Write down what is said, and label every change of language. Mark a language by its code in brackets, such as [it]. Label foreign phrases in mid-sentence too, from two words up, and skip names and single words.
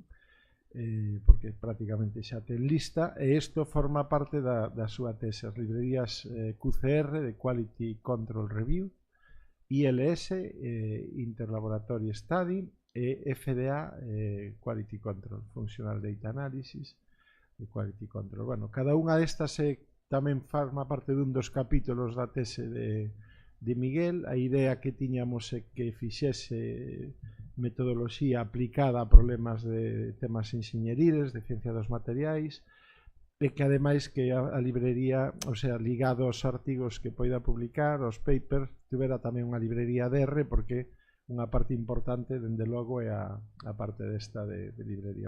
[gl] porque prácticamente xa ten lista, e isto forma parte da súa tese, as librerías QCR de Quality Control Review, ILS, Interlaboratory Study, e FDA, Quality Control, Functional Data Analysis e Quality Control. Bueno, cada unha destas tamén forma parte dun dos capítulos da tese de Miguel. A idea que tiñamos é que fixese metodoloxía aplicada a problemas de temas enxeñeriles, de ciencia dos materiais, e que ademais que a librería, [es] o sea, [gl] ligado aos artigos que poida publicar, aos papers, tuvera tamén unha librería de R, porque unha parte importante, dende logo, é a parte desta de librería.